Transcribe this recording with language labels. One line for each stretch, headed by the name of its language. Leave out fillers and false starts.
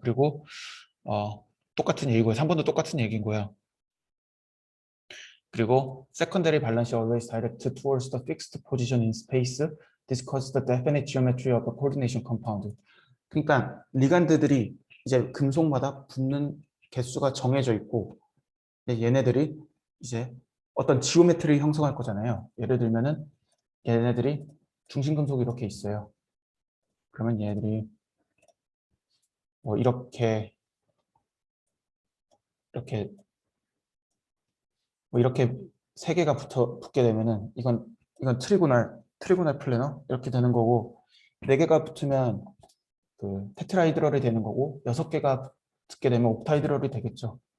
Korean: 그리고 똑같은 얘기고요. 3번도 똑같은 얘기인 거예요. 그리고
English: secondary balance always direct towards the fixed position in space. This causes the definite geometry of the coordination compound.
Korean: 그러니까 리간드들이 이제 금속마다 붙는 개수가 정해져 있고, 얘네들이 이제 어떤 지오메트리를 형성할 거잖아요. 예를 들면은 얘네들이 중심 금속이 이렇게 있어요. 그러면 얘네들이 뭐 이렇게 세 개가 붙게 되면은 이건 트리고널 플래너 이렇게 되는 거고, 네 개가 붙으면 그 테트라이드럴이 되는 거고, 여섯 개가 붙게 되면 옥타이드럴이 되겠죠.